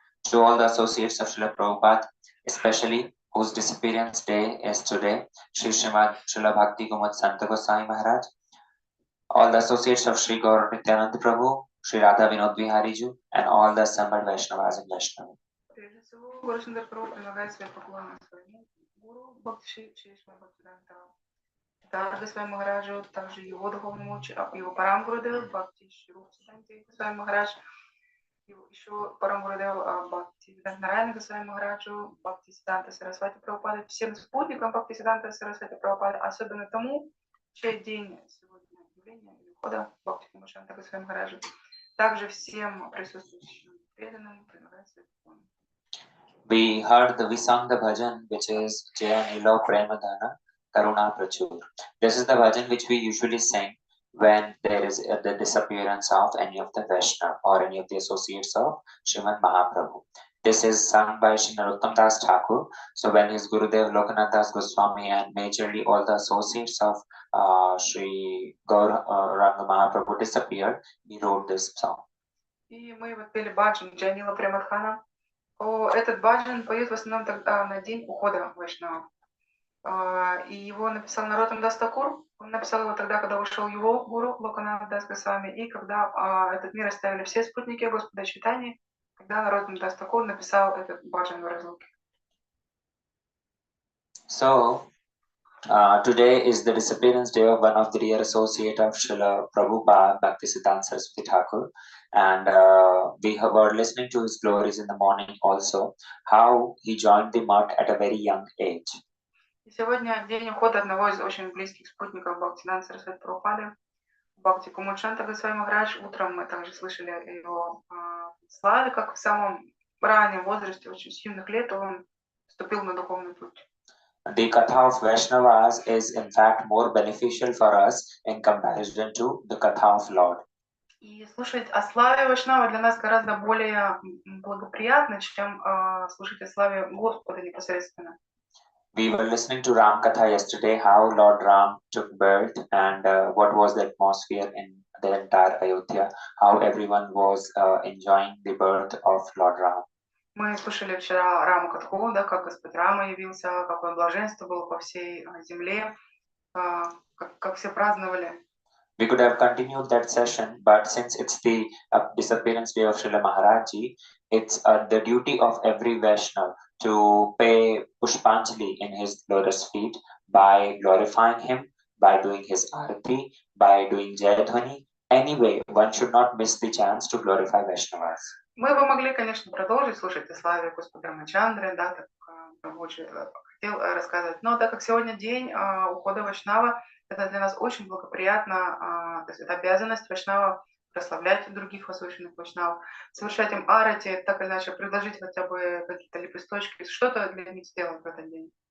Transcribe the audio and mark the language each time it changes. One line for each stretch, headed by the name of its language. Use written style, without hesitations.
English: to all the associates of Srila Prabhupada, especially whose disappearance day is today, Shri Srimad Srila Bhakti Kumud Santa Goswami Maharaj, all the associates of Shri Gaur Nityananda Prabhu, Shri Radha Vinod Bihari Ji, and all the assembled Vaishnavas and Vaishnavi.
Russian: Прежде всего, Гурушандар Прабху предлагает свои поклоны своему гуру Бхакти Шишмар Бхактивиданта Дарга Госвами Махараджу, также его духовному его Парам Гурудеву Бхакти Шируп Сиданти Госвами Махарадж, еще Парам Гурудеву Бхакти Виданта Нараяна Госвами Махараджу, Бхакти Сиданта Сарасвати Прабхупады, всем спутникам Бхакти Сиданта Сарасвати Прабхупады, особенно тому, чей день сегодня явления или ухода Бхакти Кумашанта Госвами Махараджу, также всем присутствующим преданным предлагает свои поклоны.
English: We sung the bhajan, which is Jaya Nilo Premadhana Karuna Prachur. This is the bhajan which we usually sing when there is the disappearance of any of the Vaishnava or any of the associates of Srimad Mahaprabhu. This is sung by Shri Narottam Das Thakur. So when his Gurudev Lokanath Das Goswami and majorly all the associates of Shri Gaur Ranga Mahaprabhu disappeared, he wrote this song.
Russian: И мы вот пели баджан Джанила Премадхана. Этот баджан поют в основном тогда на день ухода Вайшнава. И его написал Нароттам Дас Такур. Он написал его тогда, когда ушел его гуру Локанат Дас Госвами, и когда этот мир оставили все спутники Господа Чайтаньи, когда Нароттам Дас Такур написал этот баджан в разлуке.
English: So, today is the disappearance day of one of the dear associate of Srila Prabhupada, Bhaktisiddhanta Saraswati Thakur, and we were listening to his glories in the morning also, how he joined the mutt at a very young age.
Russian: И сегодня день ухода одного из очень близких спутников Бхактисиддханта Сарасвати Прабхупады, Бхакти Кумудшанта Госвами Махарадж. Утром мы также слышали его славе, как в самом раннем возрасте, очень с юных лет, он вступил на духовный путь.
English: The katha of Vaishnavas is in fact more beneficial for us in comparison to the katha of Lord.
Russian: И слушать о славе Вайшнава для нас гораздо более благоприятно, чем слушать о славе Господа непосредственно.
English: We were listening to Ram Katha yesterday, how Lord Ram took birth and what was the atmosphere in the entire Ayodhya, how everyone was enjoying the birth of Lord Ram.
Russian: Мы слушали вчера Раму Катху, да, как Господь Рама явился, какое блаженство было по всей земле, как все праздновали.
English: We could have continued that session, but since it's the disappearance day of Srila Maharaji, it's the duty of every Vaishnava to pay Pushpanjali in his lotus feet by glorifying him, by doing his arati, by doing Jayadhwani. Anyway, one should not miss the chance to glorify Vaishnavas.
Russian: Мы бы могли, конечно, продолжить слушать о славе Господа Рамачандры, да, так очень хотел рассказывать, но так как сегодня день ухода Вайшнава, это для нас очень благоприятно, то есть это обязанность Вайшнава прославлять других возвышенных Вайшнавов, совершать им арати, так или иначе предложить хотя бы какие-то лепесточки, что-то для них сделать в этот день.